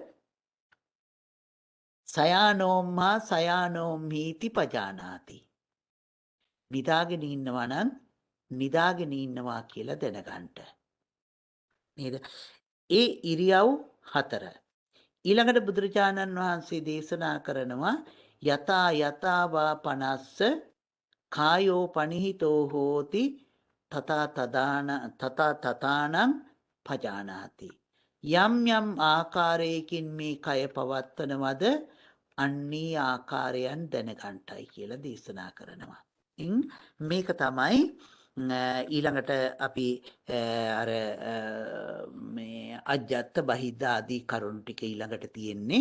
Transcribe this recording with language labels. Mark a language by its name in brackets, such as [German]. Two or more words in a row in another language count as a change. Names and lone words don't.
[Pali] සයානෝම්හා සයානෝම්හීති පජානාති. [Sinhala] නිදාගෙන ඉන්නවා නම් නිදාගෙන ඉන්නවා කියලා දැනගන්න. නේද? ඒ ඉරියව් 4. ඊළඟට බුදුරජාණන් වහන්සේ දේශනා කරනවා [Pali] යතා යතාවා පනස්ස කායෝ පනිහිතෝ හෝති තථා තථානං පජානාති. [Sinhala] යම් යම් ආකාරයකින් මේ කය පවත්වනවද අන්නී ආකාරයන් දැනගන්ටයි කියලා දේශනා කරනවා. මේක තමයි ඊළඟට අපි අර මේ [Pali] අජ්ජත්ත බහිද්ද [Sinhala] ආදී කරුණු ටික ඊළඟට තියෙන්නේ.